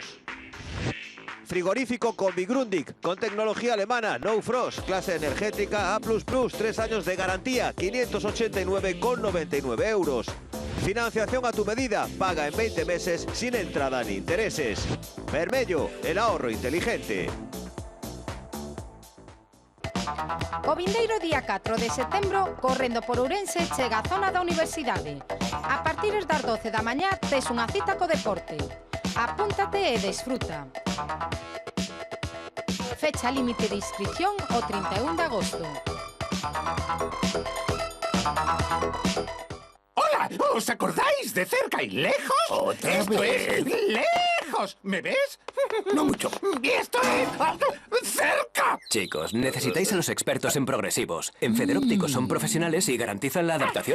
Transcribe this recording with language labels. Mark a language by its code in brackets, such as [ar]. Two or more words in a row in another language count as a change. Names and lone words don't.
[es] Frigorífico Combi Grundig, con tecnología alemana, No Frost, clase energética A++, 3 años de garantía, 589,99 euros. Financiación a tu medida, paga en 20 meses sin entrada ni intereses. Vermello, el ahorro inteligente. [gl] O vindeiro día 4 de setembro, correndo por Ourense, chega a zona da Universidade. A partir das 12 da mañá, tes unha cita co deporte. Apúntate e desfruta. [es] Fecha límite de inscripción [gl] o 31 de agosto. [es] ¡Hola! ¿Os acordáis de cerca y lejos? ¡Esto es lejos! ¿Me ves? No mucho. ¡Y esto es cerca! Chicos, necesitáis a los expertos en progresivos. En Federópticos son profesionales y garantizan la adaptación.